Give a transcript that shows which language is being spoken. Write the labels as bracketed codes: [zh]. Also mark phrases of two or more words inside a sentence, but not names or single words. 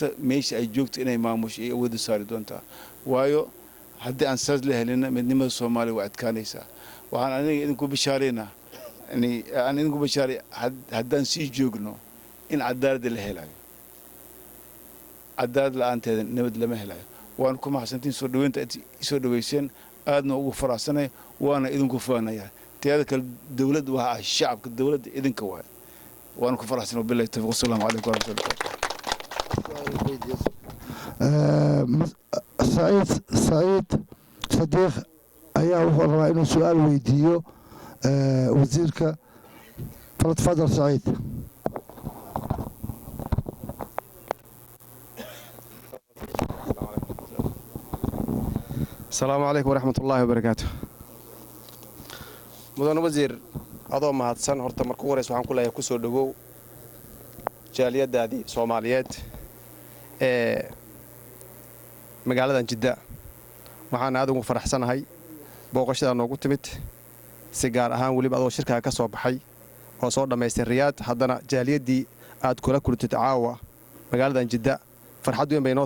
[so] meesha ay joogto inay maamusho ay awood saari doontaa waayo haddii aan saas la helina midnimada Soomaaliya waa adkaanaysaa waxaan aniga idinku bishaareynaa aan idinku bishaaray haddaan sii joogno in cadaalad la helayo cadaalad la'aanteeda nabad lama helayo waan ku mahadsantiin soo dhaweynta soo dhaweyseen aadna ugu faraxsanay waana idinku faanaya teeda kale dawladda waa shacabka dawladda idinka waan ku faraxsanay [ar] بالله التوفيق السلام عليكم و [so] rahmatullahi سعيد صديق ayaa wuxuu rabaa inuu su'aal weydiiyo wasiirka تفضل سعيد [ar] السلام عليكم ورحمة الله وبركاته مدن وزير [so] adoo mahadsan horta markuu horeys waxaan ku leeyahay ku soo dhawow jaaliyadaadii Soomaaliyeed magaaladan Jidda waxaan aad ugu faraxsanahay booqashada noogu timid si gaar ahaan waliba adoo shirkaaga ka soo baxay oo soo dhameystay Riyaad haddana jaaliyadii aad kula kulantay caawa magaaladan Jidda farxad weyn bay noo